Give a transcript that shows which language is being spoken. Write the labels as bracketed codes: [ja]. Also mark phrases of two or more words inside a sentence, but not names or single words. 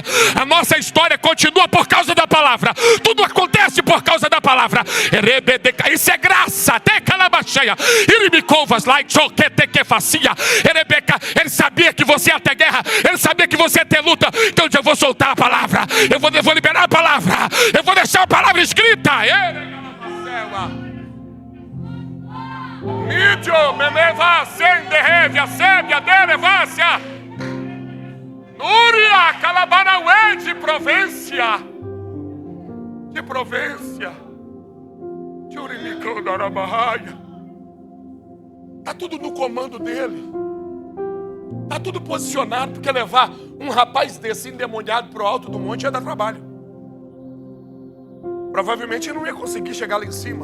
[pt] A nossa história continua por causa da palavra. Tudo acontece por causa da palavra. Isso é graça. Decalabaxé. Ele sabia que você ia ter guerra. Ele sabia que você ia ter luta. Então eu vou soltar a palavra. Eu vou liberar a palavra. Eu vou deixar a palavra escrita. Mídio, meneva, sende, sébia, delevácia. Núria, calabanauê de Provência. De Provência. Tchurimicão da Arabahaia. Está tudo no comando dele. Está tudo posicionado, porque levar um rapaz desse endemoniado para o alto do monte ia dar trabalho. Provavelmente ele não ia conseguir chegar lá em cima.